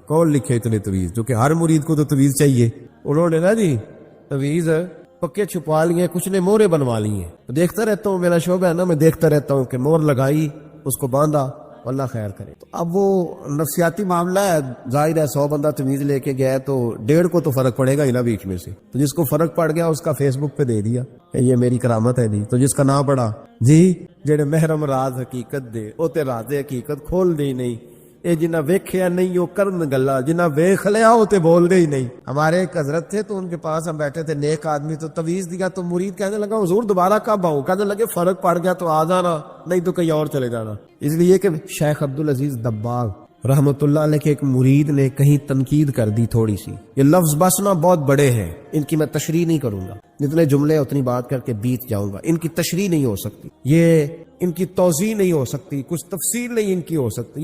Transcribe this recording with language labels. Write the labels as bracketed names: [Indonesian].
[Urdu] کون لکھے اتنے تویز؟ جو کہ ہر مرید کو تو تویز چاہیے. انہوں نے نا جی تویز پکے چھپوا لیے، کچھ نے مورے بنوا لی ہیں. دیکھتا رہتا ہوں، میرا شعبہ ہے نا، میں دیکھتا رہتا ہوں کہ مور لگائی، اس کو باندھا، اللہ خیر کرے. تو اب وہ نفسیاتی معاملہ ہے, ظاہر ہے 100 بندہ تمیز لے کے گیا تو 1.5 کو تو فرق پڑے گا ہی نا بیچ میں سے. تو جس کو فرق پڑ گیا اس کا فیس بک پہ دے دیا کہ یہ میری کرامت ہے جی. تو جس کا نام پڑا جی [Punjabi] جڑے محرم راز حقیقت دے او تے راز حقیقت کھول دے نہیں, اے جنہ ویکھیا نہیں وہ کرن گلا, جنہ ویکھ لیا وہ تے بول دے ہی نہیں. [Urdu] ہمارے ایک حضرت تھے تو ان کے پاس ہم بیٹھے تھے, نیک آدمی, تو تویز دیا تو مرید کہنے لگا حضور دوبارہ کب آؤں؟ کہنے لگے فرق پڑ گیا تو آ جانا, نہیں تو کہیں اور چلے جانا. اس لیے کہ شیخ عبدالعزیز دباغ رحمت اللہ علیہ کے ایک مرید نے کہیں تنقید کر دی تھوڑی سی. یہ لفظ بس نا بہت بڑے ہیں, ان کی میں تشریح نہیں کروں گا, جتنے جملے اتنی بات کر کے بیت جاؤں گا. ان کی تشریح نہیں ہو سکتی, یہ ان کی توضیح نہیں ہو سکتی, کچھ تفصیل نہیں ان کی ہو سکتی.